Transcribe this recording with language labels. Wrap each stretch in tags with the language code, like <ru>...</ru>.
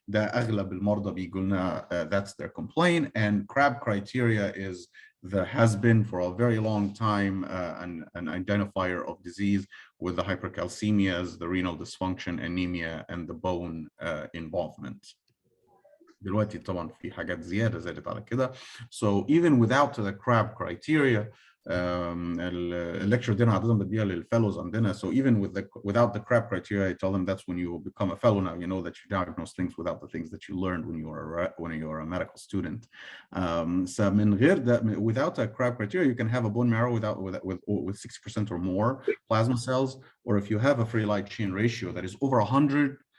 <ar>أغلب المرضى بيقولنا</ar> <en>that's their complaint, and CRAB criteria has been for a very long time an identifier of disease with the hypercalcemias, the renal dysfunction, anemia, and the bone involvement.</en> <ar>دلوقتي طبعا في حاجات زياده زادت على كده.</ar> <en>So even without the CRAB criteria,</en> <ar>الليكتشر دي انا عاده بديها للفيلوز عندنا.</ar> <en>So even without the CRAB criteria, I tell them that's when you become a fellow. Now you know that you diagnose things without the things that you learned when you were a medical student. So</en> <ar>من غير ده,</ar> <en>without a CRAB criteria, you can have a bone marrow with 60% or more plasma cells, or if you have a free light chain ratio that is over 100.</en>